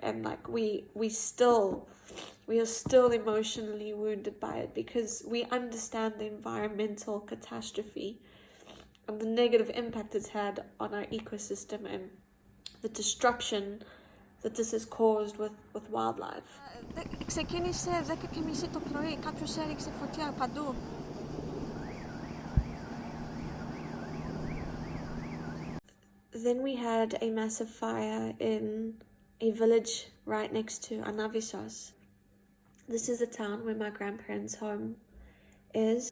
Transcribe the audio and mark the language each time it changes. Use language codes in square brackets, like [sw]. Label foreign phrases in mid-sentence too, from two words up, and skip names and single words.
[en] And like, we are still emotionally wounded by it, because we understand the environmental catastrophe and the negative impact it's had on our ecosystem and the disruption that this has caused with wildlife. [el] Ξεκίνησε 10:30 το πρωί, κάποιος έριξε φωτιά παντού. [en] Then we had a massive fire in a village right next to Anavisos. This is the town where my grandparents' home is.